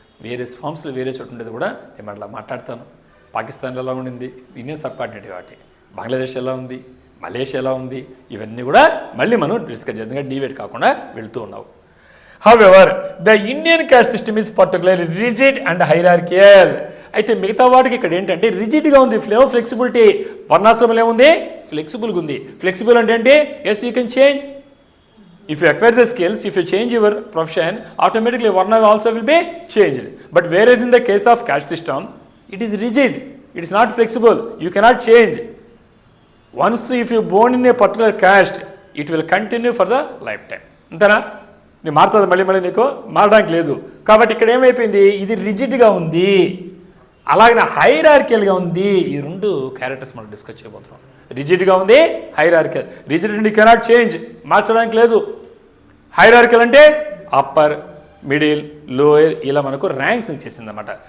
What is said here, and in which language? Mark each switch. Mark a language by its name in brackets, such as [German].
[Telugu] వేరే ఫామ్స్లో వేరే చోటు ఉండేది కూడా నేను అట్లా మాట్లాడతాను. పాకిస్తాన్లో ఎలా ఉండింది, ఇండియన్ సబ్ కాంటినెంట్ కాబట్టి, బంగ్లాదేశ్ ఎలా ఉంది, మలేషియా ఎలా ఉంది, ఇవన్నీ కూడా మళ్ళీ మనం డిస్కస్ చేద్దాం. డివేట్ కాకుండా వెళ్తూ ఉన్నావు. [English] However the Indian caste system is particularly rigid and hierarchical. [Telugu] అయితే మిగతా వాటికి ఇక్కడ ఏంటంటే రిజిడ్గా ఉంది, ఫ్లెక్సిబిలిటీ. వర్ణాశ్రమంలో ఏముంది? ఫ్లెక్సిబుల్గా ఉంది. ఫ్లెక్సిబుల్ అంటే [English] Yes you can change. If you acquire the skills, if you change your profession, automatically Varna also will be changed. But whereas in the case of caste system, it is rigid. It is not flexible. You cannot change. Once if you born in a particular caste, it will continue for the lifetime. [Telugu] అంతేనా? నీ మారుతుంది మళ్ళీ నీకు మారడానికి లేదు. కాబట్టి ఇక్కడ ఏమైపోయింది? ఇది రిజిడ్గా ఉంది, అలాగే హైరార్కియల్గా ఉంది. ఈ రెండు క్యారెక్టర్స్ మనం డిస్కస్ చేయబోతున్నాం. రిజిడ్గా ఉంది, హైరార్కియల్. రిజిడ్ అంటే [English] you cannot change, [Telugu] మార్చడానికి లేదు. హైరార్కియల్ అంటే అప్పర్, మిడిల్, లోయర్ ఇలా మనకు ర్యాంక్స్ ఇచ్చేసింది అనమాట.